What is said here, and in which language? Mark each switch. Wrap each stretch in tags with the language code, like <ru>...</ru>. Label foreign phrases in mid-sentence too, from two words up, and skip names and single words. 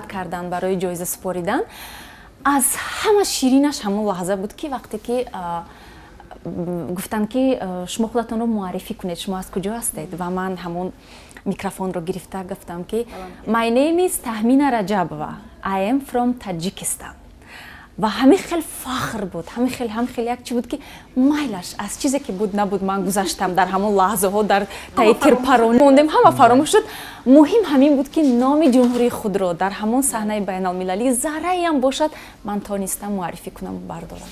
<tg>карданд барои ҷоиза супоридан, аз ҳама ширинаш ҳамон лаҳза буд ки вақте ки гуфтанд ки шумо худатонро муаррифӣ кунед, шумо аз куҷо ҳастед, ва ман ҳамон микрофонро гирифта гуфтам ки</tg> <en>my name is Tahmina Rajabova, I am from Tajikistan.</en> <tg>ва ҳамин хел фахр буд, ҳамин хел як чӣ буд ки майлаш аз чизе ки буд набуд ман гузаштам дар ҳамон лаҳзаҳо дар таи тирпаронӣ мондем, ҳама фаромӯш шуд. муҳим ҳамин буд ки номи ҷумҳурии худро дар ҳамон саҳнаи байналмилалӣ зарраам бошад ман тонистам муаррифӣ кунам ва бардорам.</tg>